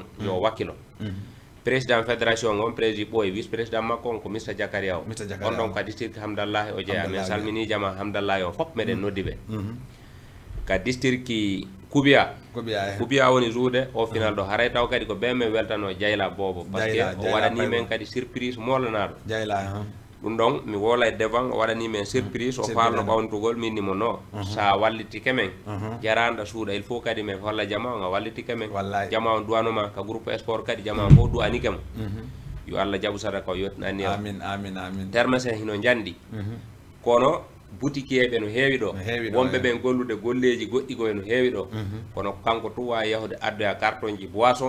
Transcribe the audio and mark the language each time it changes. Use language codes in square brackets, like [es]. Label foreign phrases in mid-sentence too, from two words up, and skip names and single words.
[ff] yo wakkilo [fr] président fédération [ff] on président ɓooy [fr] vice président [ff] makko on ko Mr Jakaria o on ɗon ka district Hamdallahi o jeeya min salmini jama Hamdallahi o fof meɗen noddi ɓe ka district Koubiya woni juude o final ɗo haray taw kadi ko ɓe min weltano Diayla Bobo [fr] par ce que [ff] o waɗani men kadi surprise molanaɗo ɗum ɗon mi wola e devant o waɗani men surprise o falno ɓawntugol min nimo no sa wallitike men jaranda suuɗa [fr] il faut [ff] kadi min holla jama on a wallitike men jama on duwanoma ka groupe sport kadi jama on fof duwanike mo yo Allah jaɓu sadaka o yettinani o amin termes en hino jandi kono boutiqueɓe no heewi ɗo wonɓe ɓen gollude golleji goɗɗi koye no heewi ɗo kono kanko tu wawi yahude addoya carton ji boisson